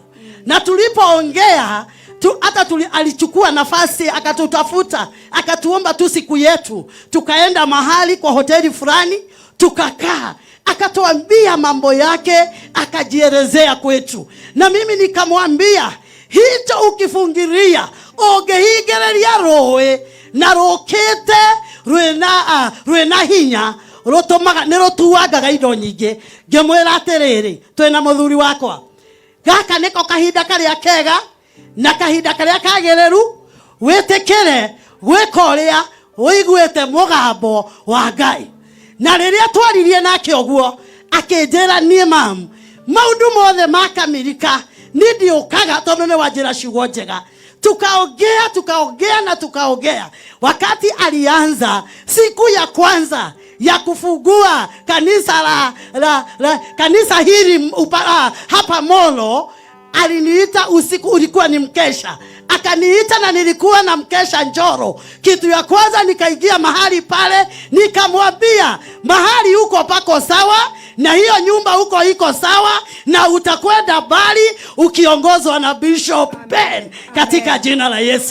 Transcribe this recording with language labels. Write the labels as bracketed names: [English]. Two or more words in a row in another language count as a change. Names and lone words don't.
[Swahili] Na tulipoongea alichukua nafasi akatutafuta, akatuomba tu siku yetu, tukaenda mahali kwa hoteli fulani, tukakaa, akatuambia mambo yake, akajielezea kwetu. Na mimi nikamwambia hicho [Kikuyu] ukifungiria ungehingereria rũĩ na rũkĩte rwĩna hinya rũtũmaga nĩ rũtuangaga indo nyingĩ. Ngĩmwĩra atĩrĩrĩ, twĩna mũthuri wakwa, gaka nĩko kahinda karĩa kega na kahinda karĩa kagĩrĩru wĩtĩkĩre gwĩka ũrĩa ũiguĩte mũgambo wa Ngai. Na rĩrĩa twaririe nake ũguo akĩnjĩra niĩ mamu maũndũ mothe makamirika nĩ ndiũkaga tondũ nĩ wanjĩra ciugo njega. [Swahili] Tukaongea. Wakati alianza siku ya kwanza ya kufungua kanisa hili hapa Molo, aliniita usiku, ulikuwa ni mkesha. Akaniita na nilikuwa na mkesha Njoro. Kitu ya kwanza nikaingia mahali pale, nikamwambia mahali huko pako sawa na hiyo nyumba huko iko sawa na utakwenda mbali ukiongozwa na Bishop Ben katika jina la Yesu.